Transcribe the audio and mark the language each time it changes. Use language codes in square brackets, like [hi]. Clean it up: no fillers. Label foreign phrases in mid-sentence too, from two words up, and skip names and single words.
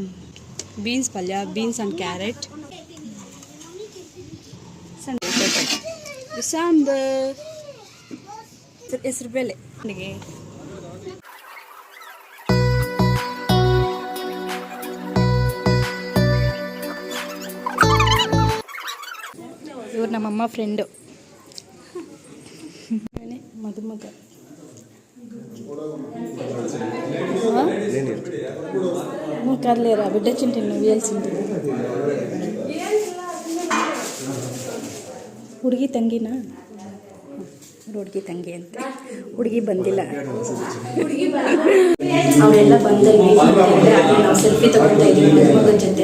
[kn] ಬೀನ್ಸ್ ಪಲ್ಯ, [en] beans and carrot, [kn] ಸಾಂಬಾರ್, ಹೆಸರು ಬೇಳೆ. ಇವ್ರು ನಮ್ಮಮ್ಮ ಫ್ರೆಂಡು, ಮದುಮಗ. [te] కర్లేరా బిడ్డ చింటిను వేయాల్సింది. [kn] ಹುಡುಗಿ ತಂಗಿನಾ? ಹುಡುಗಿ ತಂಗಿ ಅಂತ. ಹುಡುಗಿ ಬಂದಿಲ್ಲ. ಅವರೆಲ್ಲ ಬಂದಿದ್ವಿ. ನಾವು ಸೆಲ್ಫಿ ತಗೊಳ್ತಾ ಇದ್ದೀವಿ ಮಗನ ಜೊತೆ.